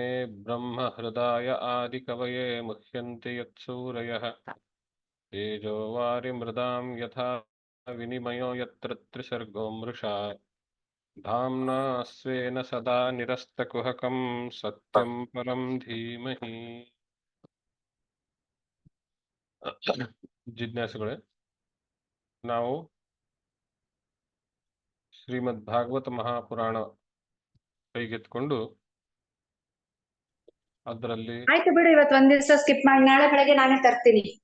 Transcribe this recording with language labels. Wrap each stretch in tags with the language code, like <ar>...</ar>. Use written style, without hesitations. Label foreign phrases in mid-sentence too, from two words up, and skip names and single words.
<sa>ब्रह्महृदाय आदिकवये मुह्यन्ति यत्सूरयः तेजो वारिमृदां यथा विनिमयो यत्र त्रिसर्गो मृषा धाम्ना स्वेन सदा निरस्तकुहकं सत्यं परं धीमहि</sa> <kn>ಜಿಜ್ಞಾಸುಗಳೇ, ನಾವು ಶ್ರೀಮದ್ ಭಾಗವತ ಮಹಾಪುರಾಣ ಕೈಗೆತ್ಕೊಂಡು ಅದರಲ್ಲಿ ಆಯ್ತು ಬಿಡು, ಇವತ್ತು ಒಂದ್ ದಿವಸ ಸ್ಕಿಪ್ ಮಾಡಿ ನಾಳೆ ಬೆಳಗ್ಗೆ ನಾನೇ ತರ್ತೀನಿ.</kn>